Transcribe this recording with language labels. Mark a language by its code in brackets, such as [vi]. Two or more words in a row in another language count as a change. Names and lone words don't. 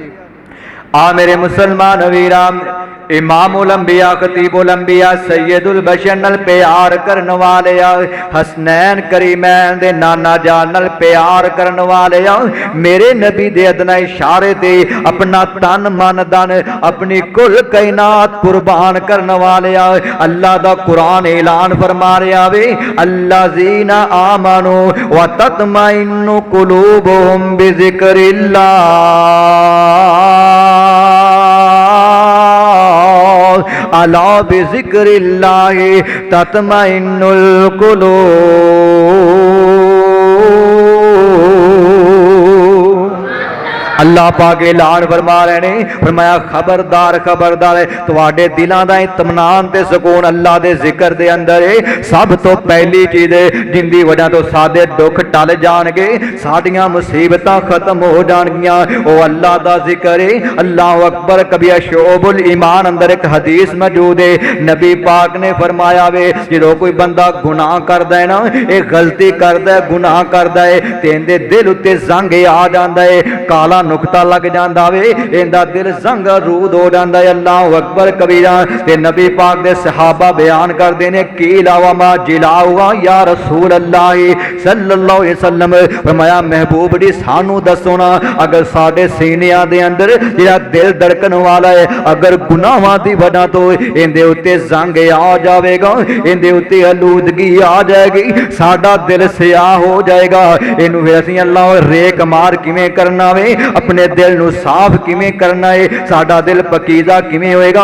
[pa] ਆ ਮੇਰੇ ਮੁਸਲਮਾਨ ਵੀਰੋ ਇਮਾਮੁਲ ਅੰਬੀਆ ਖ਼ਤੀਬੁਲ ਅੰਬੀਆ ਸੱਯਦੁਲ ਬਸ਼ਰ ਨਾਲ ਪਿਆਰ ਕਰਨ ਵਾਲੇ ਹਸਨੈਨ ਕਰੀਮੈਨ ਦੇ ਨਾਨਾ ਜਾਨ ਨਾਲ ਪਿਆਰ ਕਰਨ ਵਾਲੇ ਮੇਰੇ ਨਬੀ ਦੇ ਅਦਨਾ ਇਸ਼ਾਰੇ ਤੇ ਅਪਨਾ ਤਨ ਮਨ ਧਨ ਅਪਨੀ ਕੁੱਲ ਕਾਇਨਾਤ ਕੁਰਬਾਨ ਕਰਨ ਵਾਲੇ ਅੱਲਾਹ ਦਾ ਕੁਰਆਨ ਐਲਾਨ ਫ਼ਰਮਾ ਰਿਹਾ ਵੇ [ar] الذين آمنوا وتطمئن قلوبهم بذكر الله. ألا بذكر الله تطمئن القلوب. [pa] ਅੱਲਾਹ ਪਾਕ ਐਲਾਨ ਫ਼ਰਮਾ ਰਹੇ ਨੇ ਫ਼ਰਮਾਇਆ ਖ਼ਬਰਦਾਰ ਖ਼ਬਰਦਾਰ ਤੁਹਾਡੇ ਦਿਲਾਂ ਦਾ ਇਤਮੀਨਾਨ ਤੇ ਸੁਕੂਨ ਅੱਲਾਹ ਦੇ ਜ਼ਿਕਰ ਦੇ ਅੰਦਰ ਹੈ। ਸਭ ਤੋਂ ਪਹਿਲੀ ਚੀਜ਼ ਜਿੰਦੀ ਵਜ੍ਹਾ ਤੋਂ ਸਾਡੇ ਦੁੱਖ ਟਲ ਜਾਣਗੇ ਸਾਡੀਆਂ ਮੁਸੀਬਤਾਂ ਖ਼ਤਮ ਹੋ ਜਾਣਗੀਆਂ ਓ ਅੱਲਾਹ ਦਾ ਜ਼ਿਕਰ ਹੈ। [ar] الله أكبر. [pa] ਕਭੀ ਸ਼ੋਅਬੁਲ ਈਮਾਨ ਅੰਦਰ ਏਕ ਹਦੀਸ ਮੌਜੂਦ ਹੈ ਨਬੀ ਪਾਕ ਨੇ ਫ਼ਰਮਾਇਆ ਵੇ ਜੋ ਕੋਈ ਬੰਦਾ ਗੁਨਾਹ ਕਰਦਾ ਹੈ ਨਾ ਏਕ ਗ਼ਲਤੀ ਕਰਦਾ ਹੈ ਗੁਨਾਹ ਕਰਦਾ ਹੈ ਤੇ ਇਹਦੇ ਦਿਲ ਉੱਤੇ ਜ਼ੰਗ ਆ ਜਾਂਦਾ ਹੈ ਕਾਲਾ ਨੁਕਤਾ ਲੱਗ ਜਾਤਾ ਵੇ ਇਹਦਾ ਦਿਲ ਜ਼ੰਗ ਰੂਦ ਹੋ ਜਾਤਾ ਹੈ। [ar] الله أكبر كبيرا. [pa] ਤੇ ਨਬੀ ਪਾਕ ਦੇ ਸਹਾਬਾ ਬਯਾਨ ਕਰਤੇ ਹੈਂ ਕੀ [ar] لاوا ما جلاوا يا رسول الله صلى الله عليه وسلم. [pa] ਫ਼ਰਮਾਇਆ ਮਹਿਬੂਬ ਜੀ ਸਾਨੂੰ ਦੱਸੋ ਨਾ ਅਗਰ ਸਾਡੇ ਸੀਨਿਆਂ ਦੇ ਅੰਦਰ ਜਿਹੜਾ ਦਿਲ ਧੜਕਨ ਵਾਲਾ ਹੈ ਅਗਰ ਗੁਨਾਹਾਂ ਦੀ ਵਜ੍ਹਾ ਤੋਂ ਇਹਦੇ ਉੱਤੇ ਜ਼ੰਗ ਆ ਜਾਏਗਾ ਇਹਦੇ ਉੱਤੇ ਆਲੂਦਗੀ ਆ ਜਾਏਗੀ ਸਾਡਾ ਦਿਲ ਸਿਆਹ ਹੋ ਜਾਏਗਾ। ਇਹਨੂੰ ਫਿਰ ਅਸੀਂ ਅੱਲਾਹ ਰੇਕ ਮਾਰ ਕਿਵੇਂ ਕਰਨਾ ਵੇ ਅਪਨੇ ਦਿਲ ਨੂੰ ਸਾਫ਼ ਕਿਵੇਂ ਕਰਨਾ ਹੈ ਸਾਡਾ ਦਿਲ ਪਾਕੀਜ਼ਾ ਕਿਵੇਂ ਹੋਏਗਾ।